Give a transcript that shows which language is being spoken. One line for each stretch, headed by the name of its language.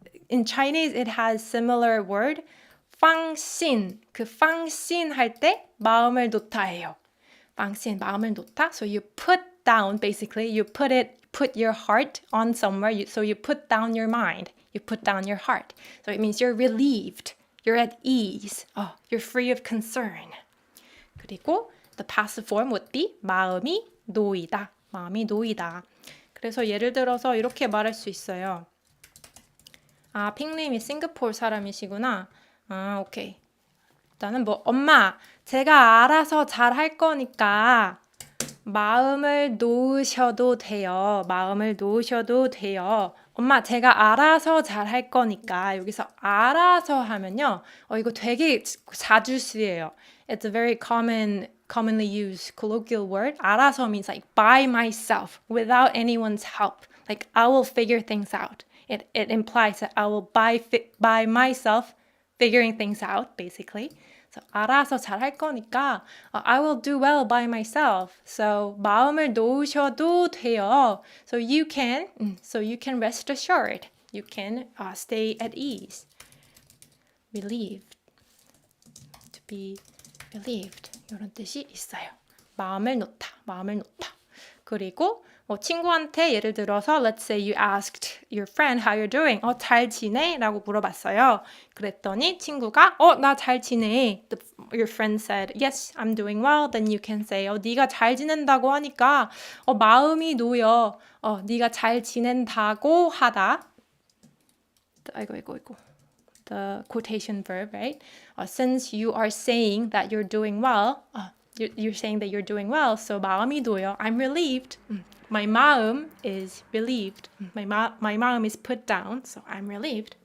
English: In Chinese it has similar word.
Korean: 방신. 그 방신 할 때 마음을 놓다예요. 방신 마음을 놓다.
English: So you put down, basically you put your heart on somewhere, so you put down your mind, you put down your heart. So it means you're relieved, you're at ease, you're free of concern. 그리고 the passive form would be
Korean: 마음이 놓이다. 마음이 놓이다. 그래서 예를 들어서 이렇게 말할 수 있어요. 핑님이 싱가포르 사람이시구나. 오케이. 일단은 엄마 제가 알아서 잘 할 거니까 마음을 놓으셔도 돼요. 마음을 놓으셔도 돼요. 엄마 제가 알아서 잘 할 거니까. 여기서 알아서 하면요. 이거 되게 자주 쓰여요.
English: It's a very commonly used colloquial word. 알아서 means like by myself, without anyone's help. Like I will figure things out. It implies that I will by myself figuring things out, basically. So,
Korean: 알아서 잘 할 거니까
English: I will do well by myself. So 마음을 놓으셔도 돼요. So you can rest assured. You can stay at ease. Relieved. To be relieved.
Korean: 이런 뜻이 있어요. 마음을 놓다. 그리고 친구한테 예를 들어서
English: let's say you asked your friend how you're doing.
Korean: 잘 지내? 라고 물어봤어요. 그랬더니 친구가 나 잘 지내.
English: Your friend said, yes, I'm doing well. Then you can say,
Korean: 네가 잘 지낸다고 하니까 마음이 놓여. 네가 잘 지낸다고 하다. 아이고.
English: The quotation verb, right? Since you are saying that you're doing well, you're saying that you're doing well, so
Korean: 마음이 놓여.
English: I'm relieved. My 마음 is relieved. My 마음 is put down, so I'm relieved.